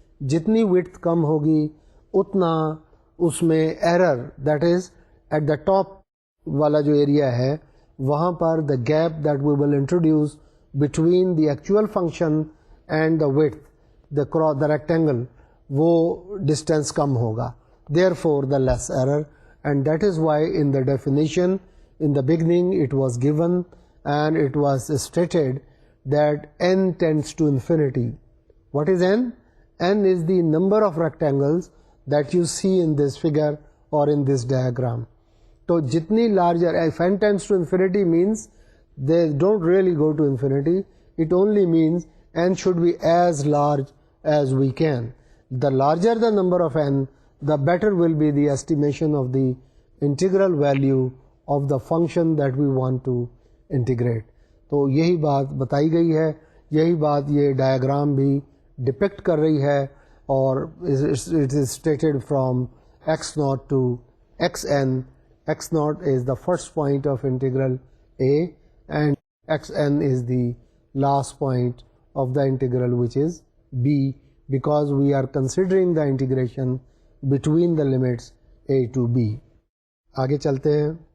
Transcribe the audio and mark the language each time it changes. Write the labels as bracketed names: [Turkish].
[Urdu] جتنی وڈتھ کم ہوگی اتنا اس میں error, [English] that is at the top [Urdu] والا جو ایریا ہے وہاں پر [English] the gap that we will introduce between the actual function and the width, the rectangle, [Urdu] وہ distance کم ہوگا, [English] therefore the less error. And that is why in the definition in the beginning it was given and it was stated that n tends to infinity. What is n? N is the number of rectangles that you see in this figure or in this diagram. [Urdu] تو جتنی [English] larger, if n tends to infinity means they don't really go to infinity. It only means n should be as large as we can. The larger the number of n, the better will be the estimation of the integral value of the function that we want to integrate. [Urdu] تو یہی بات بتائی گئی ہے، یہی بات یہ diagram بھی ڈپکٹ کر رہی ہے، اور [English] it is stated from x0 to xn. x0 is the first point of integral a, and xn is the last point of the integral, which is b, because we are considering the integration between the limits a to b. [Urdu] آگے چلتے ہیں.